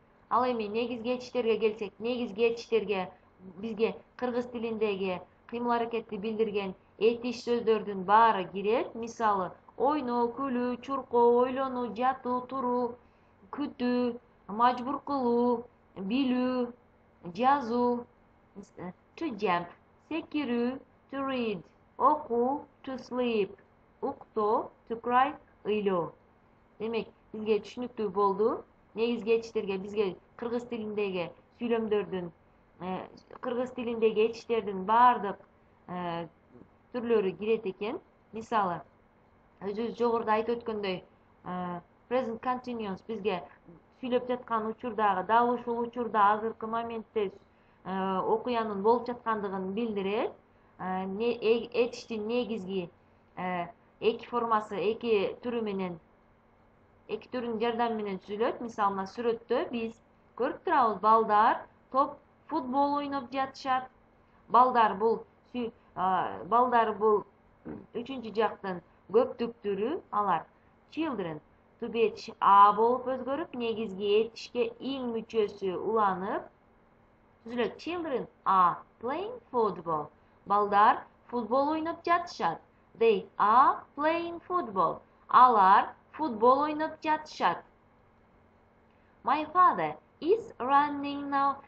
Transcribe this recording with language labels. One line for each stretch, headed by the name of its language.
Kyrgyz: Ал эми негизги этиштерге келсек, негизги этиштерге бизге кыргыз тилиндеги кыймыл аракетти билдирген этиш сөздөрдүн баары кирет. Мисалы, ойноо, күлүү, чуркоо, ойлонуу, жатуу, туруу, күтүү, мажбур кылуу, билүү, жазуу.
English: To jump, секирүү, to read, окуу, to sleep, уктоо, to cry, ыйлоо.
Kyrgyz: Демек, бизге түшүнүктүү болду. Негизги этиштерге бизге кыргыз тилиндеги сүйлөмдөрдүн, кыргыз тилиндеги этиштердин баардык түрлөрү кирет экен. Мисалы, өзүбүз жогоруда айтып өткөндөй, present continuous бизге сүйлөп жаткан учурдагы, дал ушул учурда азыркы моментте окуянын болуп жаткандыгын билдирет. Этиштин негизги эки формасы, эки түрү менен, эки түрүнүн жардамы менен түзүлөт. Мисалы, мына сүрөттө биз көрүп турабыз, балдар топ футбол ойноп жатышат. Балдар бул үчүнчү жактын көптүк түрү, алар children. To be этиши a болуп өзгөрүп, негизги этишке ing мүчөсү уланып түзүлөт.
English: Children are playing football.
Kyrgyz: Балдар футбол ойноп жатышат.
English: They are playing football.
Kyrgyz: Алар футбол ойноп жатышат.
English: My father is running now.